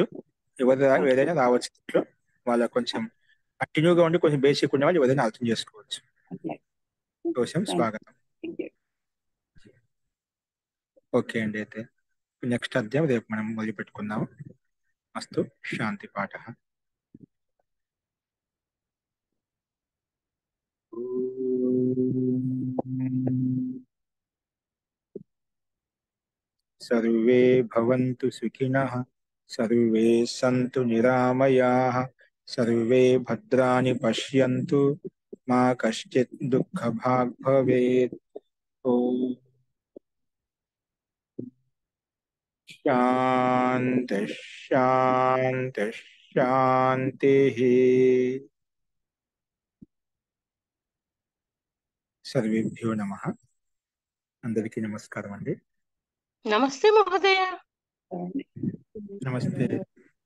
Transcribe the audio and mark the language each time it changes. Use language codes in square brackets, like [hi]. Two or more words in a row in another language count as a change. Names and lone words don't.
[te] ఏదైనా రావచ్చు. ఇంట్లో వాళ్ళ కొంచెం కంటిన్యూగా ఉండి కొంచెం బేసిక్ ఉన్న వాళ్ళు ఏదైనా అర్థం చేసుకోవచ్చు. సంతోషం, స్వాగతం. ఓకే అండి. అయితే నెక్స్ట్ అధ్యాయం రేపు మనం మొదలు పెట్టుకుందాము. [sa] అస్తు. శాంతి పాఠ. सर्वे भवन्तु सुखिनः, सर्वे सन्तु निरामयाः, सर्वे भद्राणि पश्यन्तु, मा कश्चित् दुःखभाग् भवेत्. ओम शान्ति शान्ति शान्तिः. सर्वेभ्यो नमः. [te] అందరికీ నమస్కారం అండి. [sa] నమస్తే మహోదయ. నమస్తే.